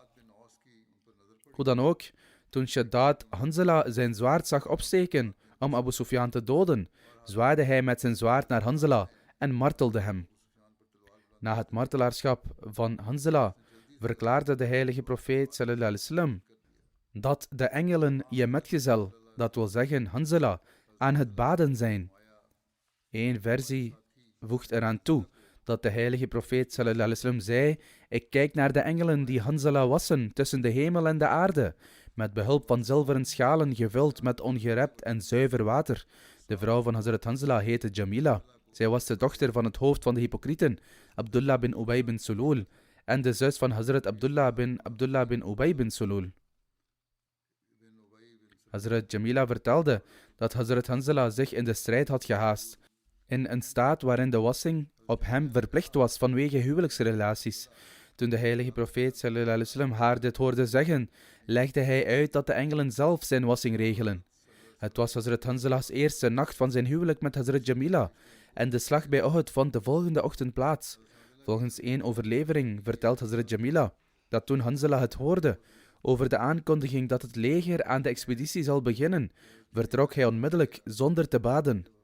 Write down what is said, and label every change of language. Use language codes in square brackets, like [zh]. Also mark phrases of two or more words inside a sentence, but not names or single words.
[nl] Hoe dan ook, toen Shaddad Hanzala zijn zwaard zag opsteken om Abu Sufyan te doden, zwaaide hij met zijn zwaard naar Hanzala en martelde hem. Na het martelaarschap van Hanzala verklaarde de heilige profeet [ar] صلى الله عليه وسلم [nl] dat de engelen je metgezel, dat wil zeggen Hanzala, aan het baden zijn. Eén versie voegt eraan toe dat de heilige profeet [ar] صلى الله عليه وسلم [nl] zei: ik kijk naar de engelen die Hanzala wassen tussen de hemel en de aarde, met behulp van zilveren schalen gevuld met ongerept en zuiver water. De vrouw van Hazrat Hanzala heette Jamila. Zij was de dochter van het hoofd van de hypocrieten, Abdullah bin Ubay bin Sulul, en de zus van Hazrat Abdullah bin Ubay bin Sulul. Hazrat Jamila vertelde dat Hazrat Hanzala zich in de strijd had gehaast, in een staat waarin de wassing op hem verplicht was vanwege huwelijksrelaties. Toen de heilige profeet [ar] صلى الله عليه وسلم [nl] haar dit hoorde zeggen, legde hij uit dat de engelen zelf zijn wassing regelen. Het was Hazrat Hanzala's eerste nacht van zijn huwelijk met Hazrat Jamila en de slag bij Uhud vond de volgende ochtend plaats. Volgens één overlevering vertelt Hazrat Jamila dat toen Hanzala het hoorde over de aankondiging dat het leger aan de expeditie zal beginnen, vertrok hij onmiddellijk zonder te baden.